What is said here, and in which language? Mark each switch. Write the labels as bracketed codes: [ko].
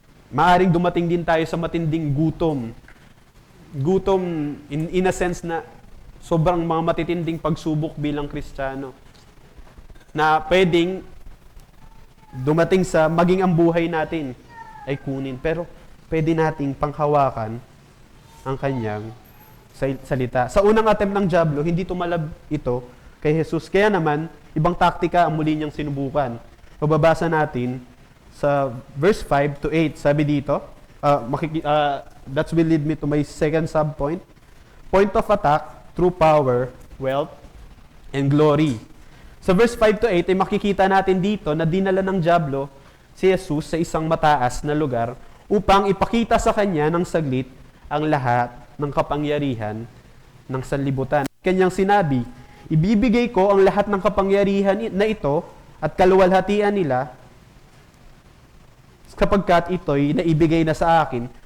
[tl] Maaring dumating din tayo sa matinding gutom. Gutom [en] in a sense [tl] na sobrang mga matitinding pagsubok bilang Kristiyano na pwedeng dumating sa maging ang buhay natin ay kunin. Pero pwede nating panghawakan ang kanyang salita. Sa unang attempt ng Diablo, hindi tumalab ito kay Jesus. Kaya naman, ibang taktika ang muli niyang sinubukan. Mababasa natin sa verse 5 to 8. Sabi dito, [en] that will lead me to my second subpoint. Point of attack through power, wealth, and glory. [tl] Sa verse 5 to 8 ay makikita natin dito na dinala ng Diablo si Jesus sa isang mataas na lugar upang ipakita sa kanya ng saglit ang lahat ng kapangyarihan ng sanlibutan. Kanyang sinabi, ibibigay ko ang lahat ng kapangyarihan na ito at kaluwalhatian nila kapagkat ito'y naibigay na sa akin.